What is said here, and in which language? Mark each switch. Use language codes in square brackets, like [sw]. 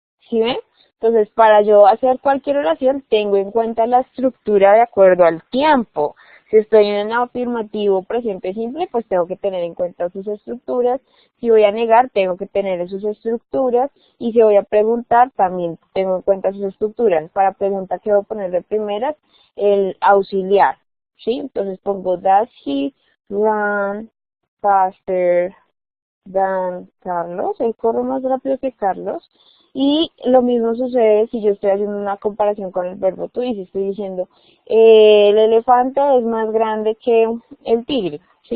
[es] ¿Sí ven? Entonces, para yo hacer cualquier oración, tengo en cuenta la estructura de acuerdo al tiempo. Si estoy en un afirmativo presente simple, pues tengo que tener en cuenta sus estructuras. Si voy a negar, tengo que tener sus estructuras. Y si voy a preguntar, también tengo en cuenta sus estructuras. Para preguntar, ¿qué voy a poner de primeras? El auxiliar. ¿Sí? Entonces pongo, [en] does he run faster than Carlos? [es] Él corre más rápido que Carlos. Y lo mismo sucede si yo estoy haciendo una comparación con el verbo to be, si estoy diciendo el elefante es más grande que el tigre, ¿sí?